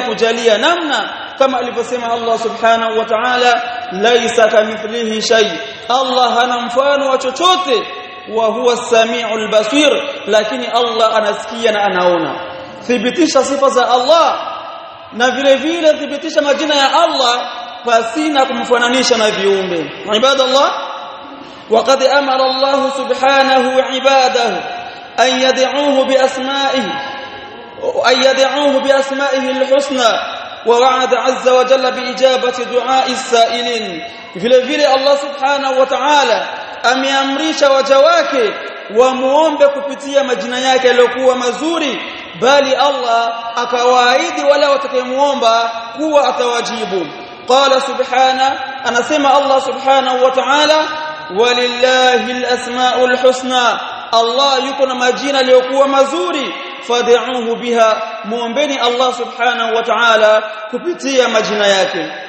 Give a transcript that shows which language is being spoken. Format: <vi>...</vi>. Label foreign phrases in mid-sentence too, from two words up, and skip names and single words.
<sw>kujalia namna kama alivyosema Allah</sw> <ar>سبحانه وتعالى ليس كمثله شيء</ar> <sw>Allah hana mfano wa chochote</sw> <ar>وهو السميع البصير</ar> <sw>lakini Allah anasikia na anaona thibitisha sifa za Allah na vile vile thibitisha majina ya Allah pasina kumfananisha na viumbe</sw> <ar>عباد الله وقد أمر الله سبحانه عباده أن يدعوه بأسمائه الحسنى ووعد عز وجل بإجابة دعاء السائلين</ar> <sw>vile vile</sw> <ar>Allah سبحانه وتعالى</ar> <sw>ameamrisha waja wake wamuombe kupitia majina yake yaliyokuwa mazuri bali Allah akawaahidi wala watakayemuomba kuwa atawajibu</sw> <ar>قال سبحانه</ar> <sw>anasema Allah</sw> <ar>سبحانه وتعالى ولله الأسماء الحسنى</ar> <sw>Allah yuko na majina yaliyokuwa mazuri</sw> <ar>فادعوه بها</ar> <sw>muombeni Allah</sw> <ar>سبحانه وتعالى</ar> <sw>kupitia majina yake</sw>